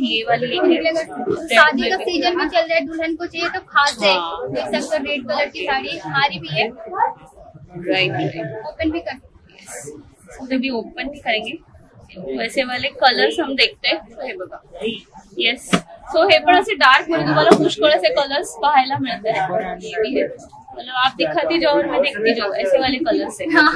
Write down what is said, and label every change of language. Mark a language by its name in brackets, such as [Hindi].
[Hindi] ये वाली शादी का सीजन भी चल रहा है, दुल्हन को चाहिए तो खास है. देख सकते हो रेड कलर की साड़ी हमारी भी है. राइट. ओपन भी कर भी ओपन भी करेंगे. वैसे वाले कलर्स हम देखते हैं. [Marathi] हे बघा. येस. सो हे पण असे डार्क मध्ये तुम्हाला पुष्कळ असे कलर्स पाहायला मिळत आहेत. [Hindi] मतलब आप दिखाती जाओ और मैं देखती जाऊँ, ऐसे वाले कलर्स है.